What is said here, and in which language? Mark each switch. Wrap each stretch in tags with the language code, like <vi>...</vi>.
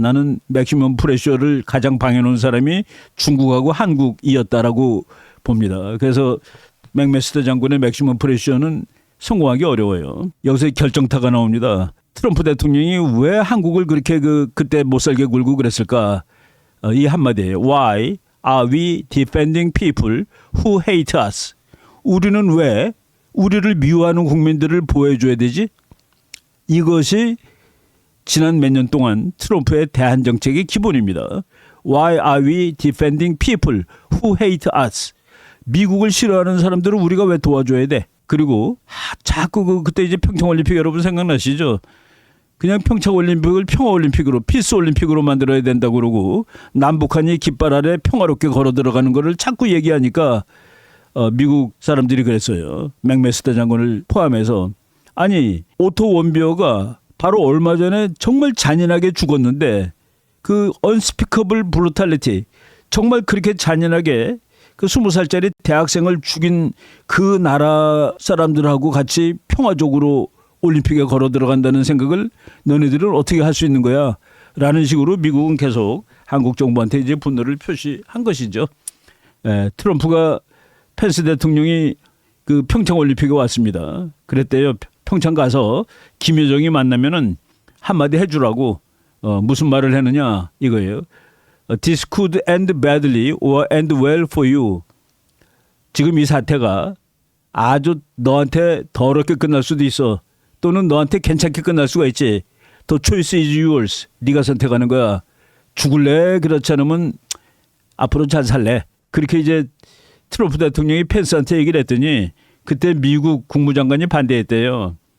<ko>나는 맥시멈 프레셔를 가장 방해놓은 사람이 중국하고 한국이었다라고 봅니다. 그래서 맥메스터 장군의 맥시멈 프레셔는 성공하기 어려워요. 여기서 결정타가 나옵니다. 트럼프 대통령이 왜 한국을 그렇게 그때 못 살게 굴고 그랬을까? 이 한마디예요.</ko> <en>Why are we defending people who hate us?</en> <ko>우리는 왜 우리를 미워하는 국민들을 보호해줘야 되지? 이것이 지난 몇 년 동안 트럼프의 대한 정책의 기본입니다.</ko> <en>Why are we defending people who hate us?</en> <ko>미국을 싫어하는 사람들을 우리가 왜 도와줘야 돼? 그리고 자꾸 그때 이제 평창올림픽 여러분 생각나시죠? 그냥 평창올림픽을 평화올림픽으로 피스올림픽으로 만들어야 된다고 그러고 남북한이 깃발 아래 평화롭게 걸어 들어가는 거를 자꾸 얘기하니까 미국 사람들이 그랬어요. 맥메스터 장군을 포함해서. 아니 오토 원비어가 바로 얼마 전에 정말 잔인하게 죽었는데 그</ko> <en>unspeakable brutality</en> <ko>정말 그렇게 잔인하게 그 20살짜리 대학생을 죽인 그 나라 사람들하고 같이 평화적으로 올림픽에 걸어 들어간다는 생각을 너네들은 어떻게 할 수 있는 거야? 라는 식으로 미국은 계속 한국 정부한테 이제 분노를 표시한 것이죠. 트럼프가 펜스 대통령이 그 평창 올림픽에 왔습니다. 그랬대요. 평창 가서 김여정이 만나면은 한마디 해주라고. 무슨 말을 했느냐 이거예요.</ko> <en>This could end badly or end well for you.</en> <ko>지금 이 사태가 아주 너한테 더럽게 끝날 수도 있어. 또는 너한테 괜찮게 끝날 수가 있지.</ko> <en>The choice is yours.</en> <ko>네가 선택하는 거야. 죽을래? 그렇지 않으면 앞으로 잘 살래. 그렇게 이제 트럼프 대통령이 펜스한테 얘기를 했더니 그때 미국 국무장관이 반대했대요.</ko>